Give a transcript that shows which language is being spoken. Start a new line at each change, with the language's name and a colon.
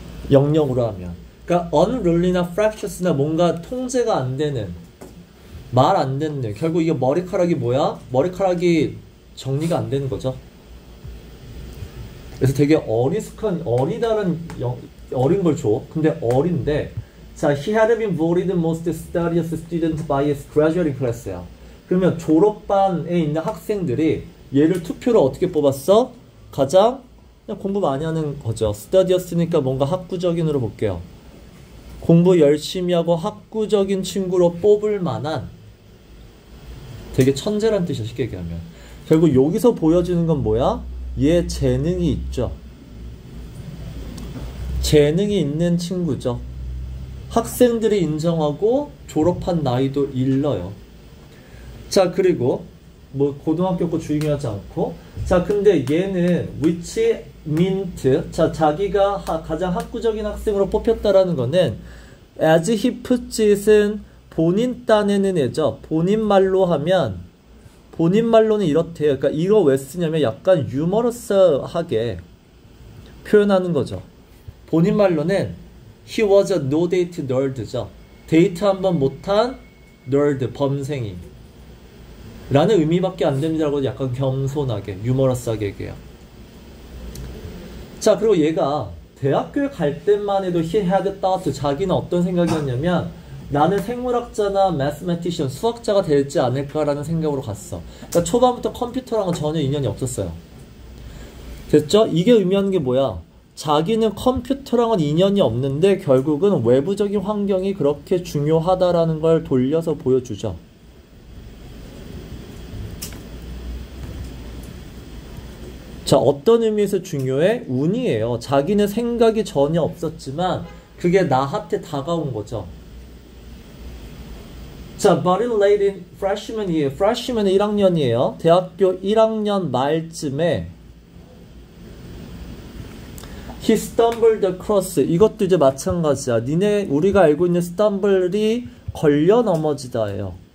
Korean: 영역으로 하면. 그러니까 unruly나 fractious나 뭔가 통제가 안 되는, 말 안 듣는. 결국 이게 머리카락이 뭐야? 머리카락이 정리가 안 되는 거죠. 그래서 되게 어리다는 어린 걸 줘. 근데 어린데, 자,
English: he had been voted the most studious student by his graduating class야.
Korean: 그러면 졸업반에 있는 학생들이 얘를 투표로 어떻게 뽑았어? 가장 그냥 공부 많이 하는 거죠. studious니까 뭔가 학구적인으로 볼게요. 공부 열심히 하고 학구적인 친구로 뽑을 만한 되게 천재란 뜻이야, 쉽게 얘기하면. 결국 여기서 보여주는 건 뭐야? 얘 재능이 있죠. 재능이 있는 친구죠. 학생들이 인정하고 졸업한 나이도 일러요. 자, 그리고 뭐 고등학교 거 중요하지 않고, 자, 근데 얘는
English: which meant,
Korean: 자, 자기가 가장 학구적인 학생으로 뽑혔다라는 거는
English: as he puts it
Korean: 은 본인 딴에는 애죠. 본인 말로 하면, 본인 말로는 이렇대요. 그러니까 이거 왜 쓰냐면 약간 유머러스하게 표현하는 거죠. 본인 말로는
English: he was a no date nerd죠.
Korean: 데이트 한번 못한 nerd, 범생이 라는 의미밖에 안 됩니다라고 약간 겸손하게 유머러스하게 얘기해요. 자, 그리고 얘가 대학교에 갈 때만 해도
English: he had thought,
Korean: 자기는 어떤 생각이었냐면 나는 생물학자나 mathematician, 수학자가 되지 않을까라는 생각으로 갔어. 그러니까 초반부터 컴퓨터랑은 전혀 인연이 없었어요. 됐죠? 이게 의미하는 게 뭐야? 자기는 컴퓨터랑은 인연이 없는데 결국은 외부적인 환경이 그렇게 중요하다라는 걸 돌려서 보여주죠. 자, 어떤 의미에서 중요해? 운이에요. 자기는 생각이 전혀 없었지만 그게 나한테 다가온 거죠. 자,
English: but it late in freshman year.
Korean: freshman 1학년이에요. 대학교 1학년 말쯤에
English: he stumbled across.
Korean: 이것도 이제 마찬가지야. 우리가 알고 있는 stumble이 걸려 넘어지다예요.